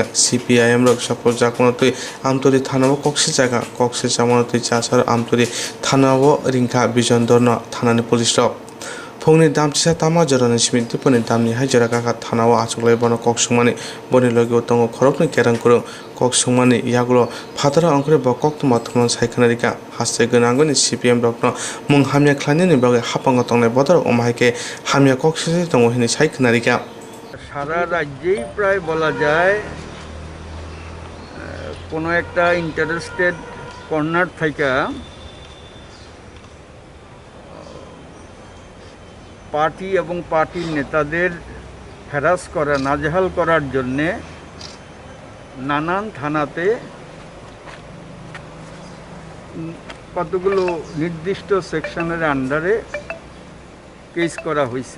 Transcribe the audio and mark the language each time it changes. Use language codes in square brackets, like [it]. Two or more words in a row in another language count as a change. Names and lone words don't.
[trp] CPIM rok sapor jakonotui amtori thanabo kokse jaga kokse jamonotui chasar amtori thanabo ringka bijondor no thanani police rok phongni damchisa tama jorani simit duponi damni haijara kaka thanao achuklai bono koksungmani boni logi tongo khorokni kerang kurung koksungmani yagulo phatara angkore bo koktuma thumon saikhanarika haste gonangoni CPM rokno mung hamya khlani bage hapango tongnai bodor omhaike hamya kokse tongo hini saikhanarika [bn] সারা রাজ্যেই প্রায় বলা যায় কোনো একটা [en] interested corner [bn] থেকে পার্টি এবং পার্টির নেতাদের হ্যারাস করা নাজেহাল করার জন্যে নানান থানাতে কতগুলো নির্দিষ্ট সেকশনের আন্ডারে কেস করা হয়েছে।